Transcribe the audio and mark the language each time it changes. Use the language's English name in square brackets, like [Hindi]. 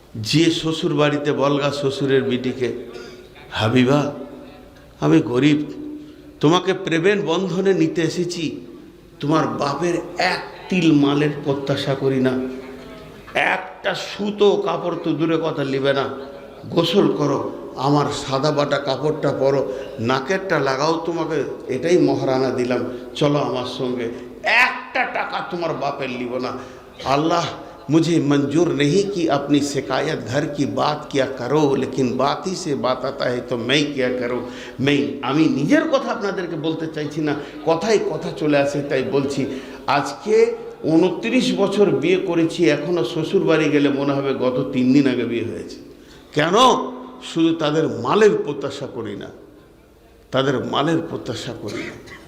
[Bangla] যে শ্বশুর বাড়িতে বলগা শ্বশুরের বিটিকে, হাবিবা আমি গরিব, তোমাকে প্রেমের বন্ধনে নিতে এসেছি, তোমার বাপের 1 তিল মালের প্রত্যাশা করি না, একটা সুতো কাপড় তো দূরে কথা নেবে না, গোসল করো, আমার সাদা বাটা কাপড়টা পরো, নাকেরটা লাগাও, তোমাকে এটাই মহারানা দিলাম, চলো আমার সঙ্গে, 1টা টাকা তোমার বাপের লিব না। [Hindi] আল্লাহ मुझे मंजूर नहीं कि अपनी शिकायत घर की बात किया करो, लेकिन बात ही से बात आता है तो मैं क्या करूँ। [Bangla] আমি নিজের কথা আপনাদেরকে বলতে চাইছি না, কথাই কথা চলে আসে তাই বলছি। আজকে 29 বছর বিয়ে করেছি, এখনও শ্বশুর বাড়ি গেলে মনে হবে গত 3 দিন আগে বিয়ে হয়েছে। কেন? শুধু তাদের মালের প্রত্যাশা করি না, তাদের মালের প্রত্যাশা করি না।